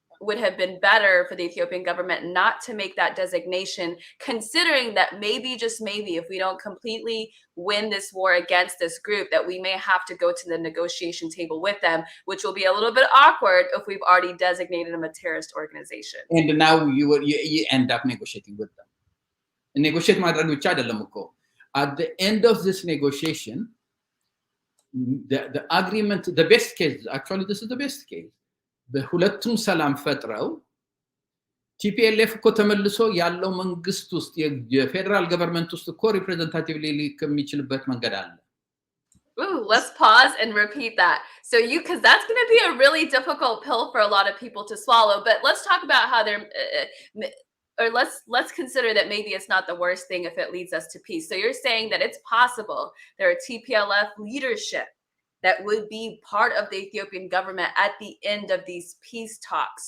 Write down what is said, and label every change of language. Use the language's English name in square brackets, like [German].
[English] would have been better for the Ethiopian government not to make that designation, considering that maybe, just maybe, if we don't completely win this war against this group, that we may have to go to the negotiation table with them, which will be a little bit awkward if we've already designated them a terrorist organization. And now you end up negotiating with them. [Amharic] Negotiate ማድረግ ብቻ አይደለም እኮ [English] at the end of this negotiation the agreement, the best case, [Amharic] actually this is the best case, በሁለቱም ሰላም ፈጥረው TPLF እኮ ተመልሶ ያለው መንግስት ውስጥ የፌደራል ገቨርንመንት ውስጥ እኮ ሪፕሬዘንታቲቭሊ ከሚችልበት መንገድ አለ። [English] Ooh, let's pause and repeat that. So because that's going to be a really difficult pill for a lot of people to swallow, but let's talk about how they're or let's consider that maybe it's not the worst thing if it leads us to peace. So you're saying that it's possible there are TPLF leadership that would be part of the Ethiopian government at the end of these peace talks.